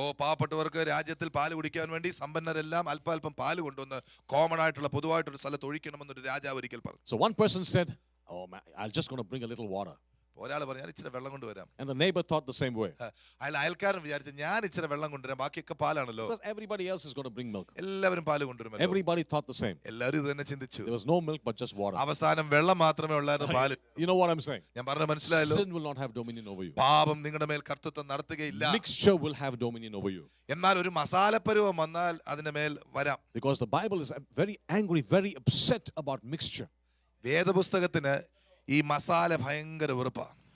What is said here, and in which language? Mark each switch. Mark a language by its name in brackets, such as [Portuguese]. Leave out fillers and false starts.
[Malayalam] പാവപ്പെട്ടവർക്ക് രാജ്യത്തിൽ പാല് കുടിക്കാൻ വേണ്ടി സമ്പന്നരെല്ലാം അല്പം പാല് കൊണ്ടുവന്ന് കോമൺ ആയിട്ടുള്ള പൊതുവായിട്ടുള്ള സ്ഥലത്ത് ഒഴിക്കണമെന്നൊരു രാജാവ് ഒരിക്കൽ പറഞ്ഞു. [English] So one person said, oh man, I'm just going to bring a little water. [Malayalam] ഒരാൾ പറഞ്ഞു, ഇച്ചിരി വെള്ളം കൊണ്ടുവരാം. [English] And the neighbor thought the same way. [Malayalam] അയൽക്കാരൻ വിചാരിച്ചു, ഞാൻ ഇച്ചിരി വെള്ളം കൊണ്ടുവരാം, ബാക്കിയൊക്കെ പാലാണല്ലോ. [English] Because everybody else is going to bring milk. [Malayalam] എല്ലാവരും പാല് കൊണ്ടുവരും. [English] Everybody thought the same. [Malayalam] എല്ലാവരും ഇത് തന്നെ ചിന്തിച്ചു. [English] There was no milk but just water. [Malayalam] അവസാനം വെള്ളം മാത്രമേ ഉള്ളായിരുന്നു, പാല്. [English] You know what I'm saying? [Malayalam] ഞാൻ പറഞ്ഞ മനസ്സിലായല്ലോ? [English] Sin will not have dominion over you. [Malayalam] പാപം നിങ്ങളുടെ മേൽ കർത്തൃത്വം നടത്തുകയില്ല. [English] Mixture will have dominion over you. [Malayalam] എന്നാൽ ഒരു മസാലപ്പരുവം വന്നാൽ അതിന്റെ മേൽ വരാം. [English] Because the Bible is very angry, very upset about mixture. [Malayalam] വേദപുസ്തകത്തിന് ഈ മസാല ഭയങ്കര വെറുപ്പാണ്.